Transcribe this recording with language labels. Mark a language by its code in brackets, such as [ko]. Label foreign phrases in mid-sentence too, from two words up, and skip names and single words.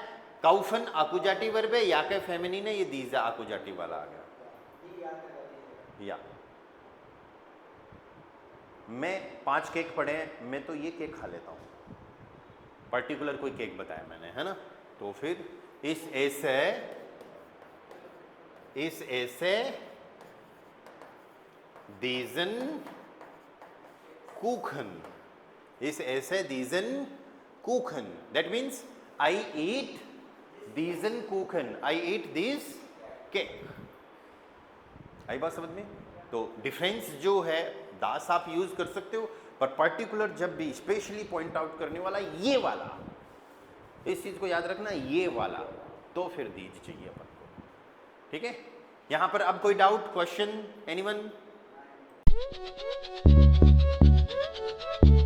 [de] kaufen Akkusativ [hi] वर्ब है, याके फेमिनिन है, ये दीजे आकुजाटी वाला आ गया। या मैं 5 केक पड़े हैं, मैं तो ये केक खा लेता हूं, पर्टिकुलर कोई केक बताया मैंने, है ना, तो फिर [de] Ich esse diesen Kuchen. Ich esse diesen Kuchen. [en] That means I eat [de] diesen Kuchen. [en] I eat this cake. [hi] आई बात समझ में? तो डिफरेंस जो है दास आप यूज कर सकते हो, पर पर्टिकुलर जब भी [en] specially point out [hi] करने वाला ये वाला, इस चीज को याद रखना, ये वाला, तो फिर दीज चाहिए अपन को। ठीक है, यहां पर अब कोई [en] doubt, question, anyone?